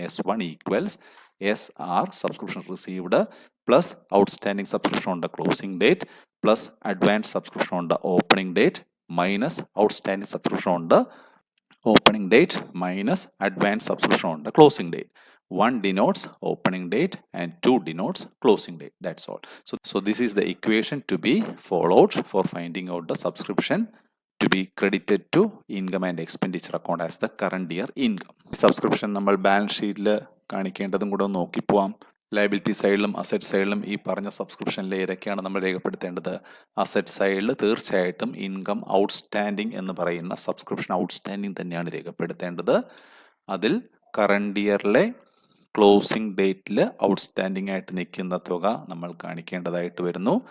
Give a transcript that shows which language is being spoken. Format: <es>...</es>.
<en>S1 equals SR subscription received plus outstanding subscription on the closing date plus advance subscription on the opening date minus outstanding subscription on the opening date minus advance subscription on the closing date. 1 denotes opening date and 2 denotes closing date. That's all. So this is the equation to be followed for finding out the subscription to be credited to income and expenditure account as the current year income.</en> <ml>Subscription നമ്മൾ balance ഷീറ്റിൽ കാണിക്കേണ്ടതും കൂടെ ഒന്ന് നോക്കിപ്പോവാം. Liability സൈഡിലും asset സൈഡിലും ഈ പറഞ്ഞ സബ്സ്ക്രിപ്ഷനിൽ ഏതൊക്കെയാണ് നമ്മൾ രേഖപ്പെടുത്തേണ്ടത്? അസറ്റ് സൈഡിൽ തീർച്ചയായിട്ടും ഇൻകം ഔട്ട്സ്റ്റാൻഡിംഗ് എന്ന് പറയുന്ന സബ്സ്ക്രിപ്ഷൻ ഔട്ട്സ്റ്റാൻഡിംഗ് തന്നെയാണ് രേഖപ്പെടുത്തേണ്ടത്. അതിൽ കറണ്ട് ഇയറിലെ ക്ലോസിംഗ് ഡേറ്റിൽ ഔട്ട്സ്റ്റാൻഡിംഗ് ആയിട്ട് നിൽക്കുന്ന തുക നമ്മൾ കാണിക്കേണ്ടതായിട്ട് വരുന്നു.</ml>